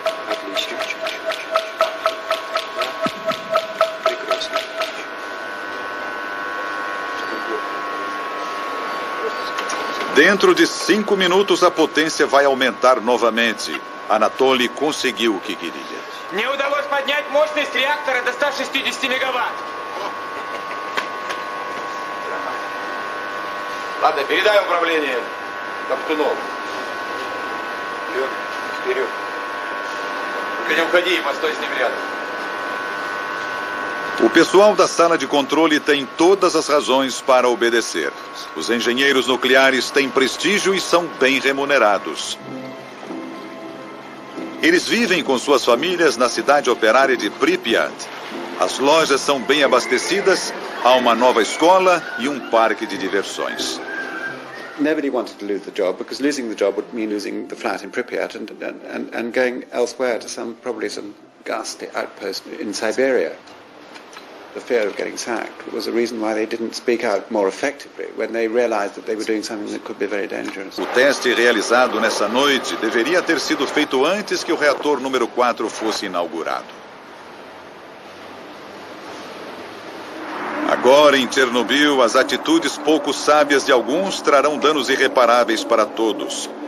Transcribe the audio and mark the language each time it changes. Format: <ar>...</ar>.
<ru>Отлично. Прекрасно.</ru> <pt>Dentro de 5 minutos, a potência vai aumentar novamente. Anatoly conseguiu o que queria.</pt> <ru>Не удалось поднять мощность реактора до 160 мегаватт. Ладно, передай управление Топтунову. Вперед. Только не уходи, постой с ним рядом.</ru> <pt>O pessoal da sala de controle tem todas as razões para obedecer. Os engenheiros nucleares têm prestígio e são bem remunerados. Eles vivem com suas famílias na cidade operária de Pripyat. As lojas são bem abastecidas, há uma nova escola e um parque de diversões.</pt> <en>Nobody wanted to lose the job because losing the job would mean losing the flat in Pripyat and going elsewhere to probably some ghastly outpost in Siberia. The fear of getting sacked was the reason why they didn't speak out more effectively when they realized that they were doing something that could be very dangerous.</en> <pt>O teste realizado nessa noite deveria ter sido feito antes que o reator número 4 fosse inaugurado. Agora, em Chernobyl, as atitudes pouco sábias de alguns trarão danos irreparáveis para todos.</pt>